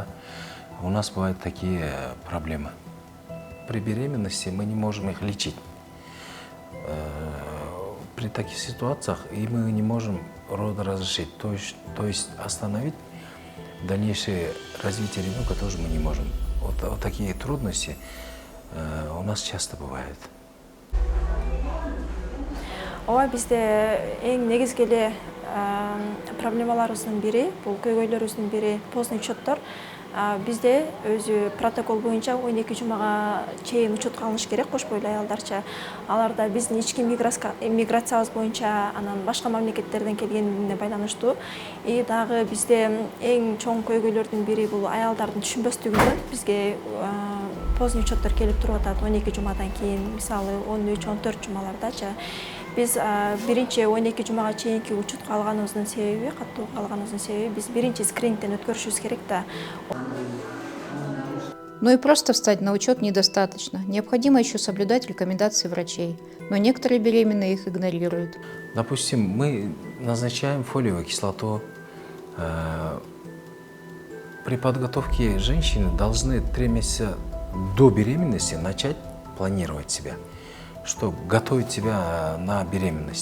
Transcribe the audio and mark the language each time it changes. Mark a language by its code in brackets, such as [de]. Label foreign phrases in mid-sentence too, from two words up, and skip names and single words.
[ru] У нас бывают такие проблемы. При беременности мы не можем их лечить. При таких ситуациях и мы не можем роды разрешить, то есть остановить дальнейшее развитие ребенка тоже мы не можем. Вот такие трудности у нас часто бывают. [ky] Ооба бизде эң негизги эле проблемаларыбыздын бири, бул көйгөйлөрүбүздүн бири [ru] поздний учеттор. [ky] Бизде өзү протокол боюнча 12 жумага чейин учетко алыныш керек, кош бойлуу аялдарча. Аларда биздин ички миграциябыз боюнча анан башка мамлекеттерден келгенине байланыштуу. И дагы бизде эң чоң көйгөйлөрдүн бири бул аялдардын түшүнбөстүгүнөн бизге [ru] поздний учеттор [ky] келип туруп атат 12 жумадан кийин, мисалы 13-14 жумалардачы. Биз биринчи 12 жумага чейинки учетко алганыбыздын себеби, каттуу алганыбыздын себеби биз биринчи скринингден өткөрүшүбүз керек да. [ru] Но и просто встать на учет недостаточно. Необходимо еще соблюдать рекомендации врачей. Но некоторые беременные их игнорируют. Допустим, мы назначаем фолиевую кислоту. При подготовке женщины должны 3 месяца до беременности начать планировать себя, что готовить себя на беременность.